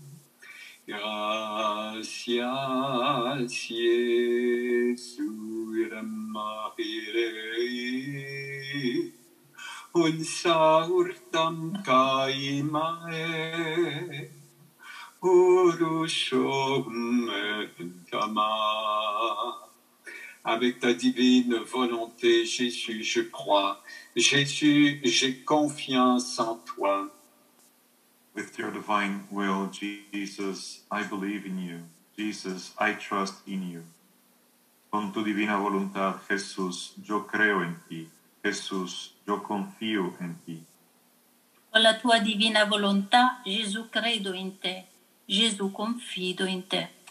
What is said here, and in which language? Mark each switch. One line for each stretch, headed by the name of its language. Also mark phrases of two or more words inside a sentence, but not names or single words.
French: Gratias, Iesus, Maire, unsaurtam caimae, urusum entama. Avec ta divine volonté, Jésus, je crois. Jésus, j'ai confiance en toi.
English: With your divine will, Jesus, I believe in you. Jesus, I trust in you.
Spanish: Con tu divina voluntad, Jesús, yo creo en ti. Jesús, yo confío en ti.
Italian: Con la tua divina volontà, Gesù, credo in te. Gesù, confido in te.